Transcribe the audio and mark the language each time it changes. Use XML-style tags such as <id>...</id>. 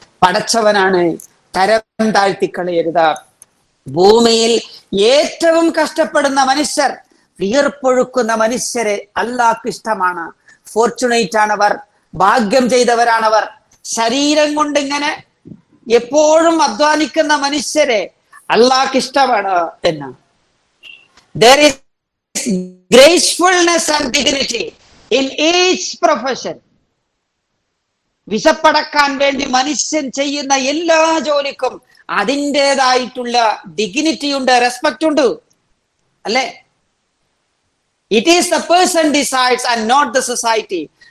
<ml>പടച്ചവനാണ്, തരം താഴ്ത്തിക്കളയരുത്. ഭൂമിയിൽ ഏറ്റവും കഷ്ടപ്പെടുന്ന മനുഷ്യർ, വിയർപ്പൊഴുക്കുന്ന മനുഷ്യരെ അല്ലാഹ്ക്ക് ഇഷ്ടമാണ്. ഫോർച്ചുനേറ്റ് ആണവർ, ഭാഗ്യം ചെയ്തവരാണവർ. ശരീരം കൊണ്ട് ഇങ്ങനെ എപ്പോഴും അധ്വാനിക്കുന്ന മനുഷ്യരെ അല്ലാഹ്ക്ക് ഇഷ്ടമാണ് എന്ന്.</ml> <en>There is gracefulness and dignity in each profession.</en> <ml>വിശപ്പടക്കാൻ വേണ്ടി മനുഷ്യൻ ചെയ്യുന്ന എല്ലാ ജോലിക്കും അതിൻ്റെതായിട്ടുള്ള ഡിഗ്നിറ്റി ഉണ്ട്, റെസ്പെക്ട് ഉണ്ട്, അല്ലെ?</ml> <en>It is the person decides and not the society.</en>